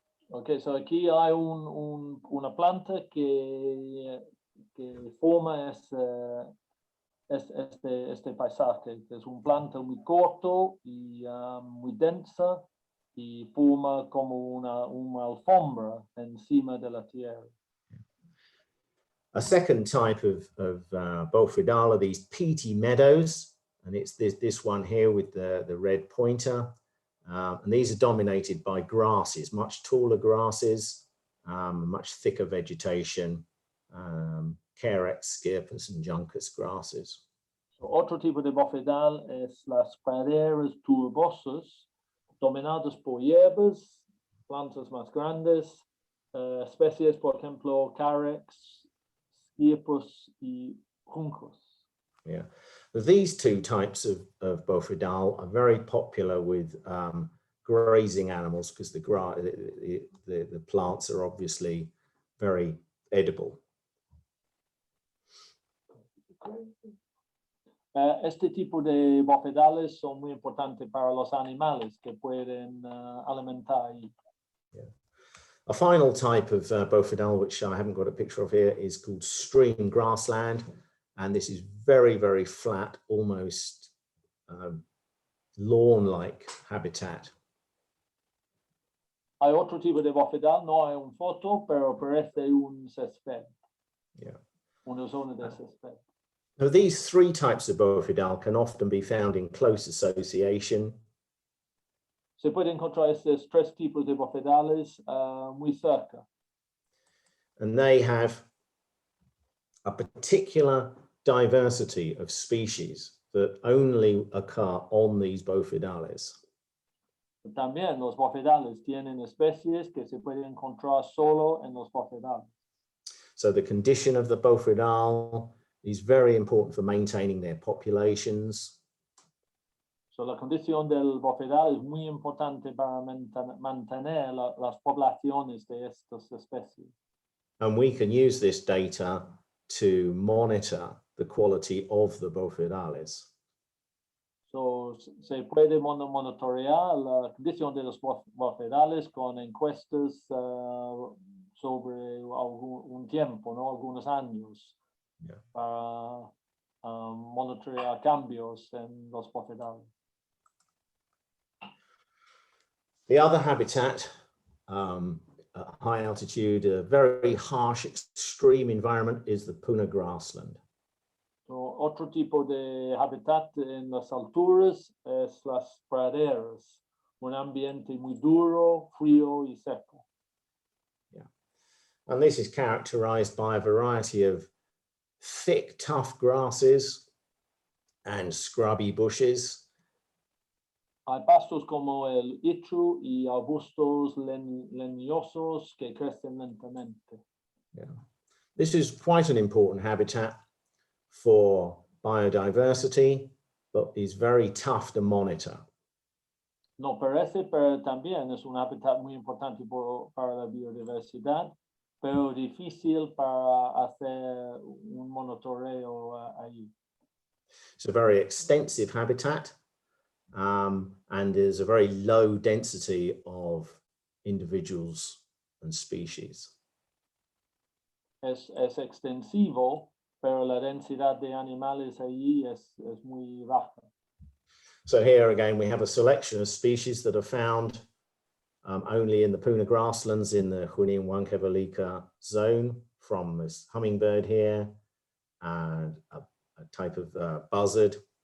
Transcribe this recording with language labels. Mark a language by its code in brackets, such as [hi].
[en] Okay, so [es] aquí hay una planta que forma este paisaje, que es un planta muy corto y muy densa y forma como una alfombra encima de la tierra. [en] A second type of Borfidal are these peaty meadows. and it's this one here with the red pointer. And these are dominated by grasses, much taller grasses, much thicker vegetation, carex, scirpus, and juncus grasses. [es] Otro tipo de bofedal es las praderas turbosas, dominadas por hierbas, plantas más grandes, especies, por ejemplo, carex, scirpus, y juncos. [en] Yeah, these two types of Borfidal are very popular with grazing animals because the plants are obviously very edible. [es] Este tipo de bofedales son muy importantes para los animales que pueden alimentar. [en] Yeah. A final type of Borfidal, which I haven't got a picture of here, is called stream grassland. And this is very, very flat, almost lawn-like habitat. [es] Hay otro tipo de bofedal, no hay un foto, pero parece un césped. [en] Yeah. [es] Una zona de césped. [en] Now, these three types of Borfidal can often be found in close association. [es] Se puede encontrar estos tres tipos de bofedales muy cerca. [en] And they have a particular diversity of species that only occur on these Borfidales. [es] También los bofedales tienen especies que se pueden encontrar solo en los bofedales. [en] So the condition of the Borfidal is very important for maintaining their populations. [es] So, la condición del bofedal es muy importante para mantener las poblaciones de estas especies. [en] And we can use this data to monitor the quality of the Borfidales. [es] So, se puede monitorear la condición de los bofedales con encuestas sobre un tiempo, ¿no? Algunos años, [en] Yeah. [es] para monitorear cambios en los bofedales. [en] The other habitat, at high altitude, a very harsh, extreme environment, is the Puna grassland. [es] So, otro tipo de hábitat en las alturas es las praderas, un ambiente muy duro, frío y seco. [en] Yeah. And this is characterized by a variety of thick, tough grasses and scrubby bushes. [es] Hay pastos como el ichu y arbustos leñosos que crecen lentamente. [en] Yeah. This is quite an important habitat for biodiversity, but is very tough to monitor. [es] No parece, pero también es un hábitat muy importante para la biodiversidad, pero difícil para hacer un monitoreo ahí. [en] It's a very extensive habitat, and there's a very low density of individuals and species. [es] Es extensivo, pero la densidad de animales allí es muy baja. [en] So here again, we have a selection of species that are found only in the Puna grasslands in the Junín Huancavelica zone, from this hummingbird here and a type of buzzard.